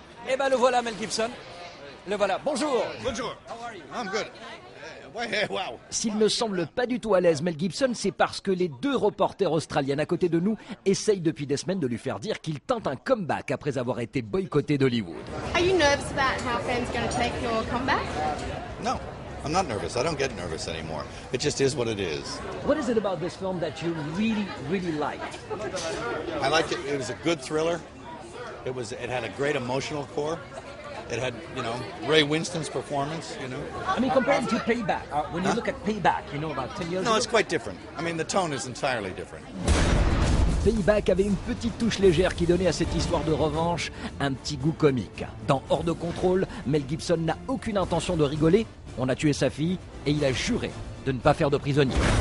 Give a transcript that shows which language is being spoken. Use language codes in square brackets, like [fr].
[fr] Eh ben le voilà, Mel Gibson. Le voilà. Bonjour. Bonjour. [en] How are you? I'm good. [fr] S'il ne semble pas du tout à l'aise, Mel Gibson, c'est parce que les deux reporters australiennes à côté de nous essayent depuis des semaines de lui faire dire qu'il tente un comeback après avoir été boycotté d'Hollywood. [en] Are you nervous about how fans are going to take your comeback? No, I'm not nervous. I don't get nervous anymore. It just is what it is. What is it about this film that you really, really liked? I liked it. It was a good thriller. It had a great emotional core. It had, Ray Winston's performance, I mean, compared to Payback, when you look at Payback, about 10 years ago. No, it's quite different. I mean, the tone is entirely different. [fr] Payback avait une petite touche légère qui donnait à cette histoire de revanche un petit goût comique. Dans Hors de contrôle, Mel Gibson n'a aucune intention de rigoler. On a tué sa fille et il a juré de ne pas faire de prisonnier.